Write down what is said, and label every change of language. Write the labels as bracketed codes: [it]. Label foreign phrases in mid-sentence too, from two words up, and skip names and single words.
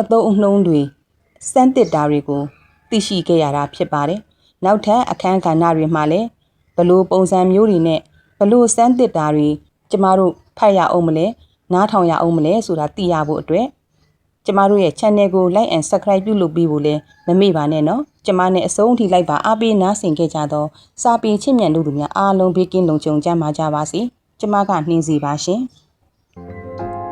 [my] သုံးအနှုန်းတွေစမ်းသစ်တာတွေကိုသိရှိခဲ့ရတာဖြစ်ပါတယ်နောက်ထပ်အခန်းကဏ္ဍတွေမှာလည်းဘလို့ပုံစံမျိုးတွေနဲ့ဘလို့စမ်းသစ်တာတွေကျမတို့ဖတ်ရအောင်မလဲနားထောင်ရအောင်မလဲဆိုတာသိရဖို့အတွက်ကျမတို့ရဲ့ channel ကို [en] like and subscribe [my] ပြုလုပ်ပေးဖို့လည်းမမေ့ပါနဲ့နော်ကျမနဲ့အဆုံးထိလိုက်ပါအားပေးနားဆင်ခဲ့ကြတော့စာပေချစ်မြတ်တို့များအားလုံးဘေးကင်းလုံခြုံကြမှာကြပါစေကျမကနှင်းစီပါရှင်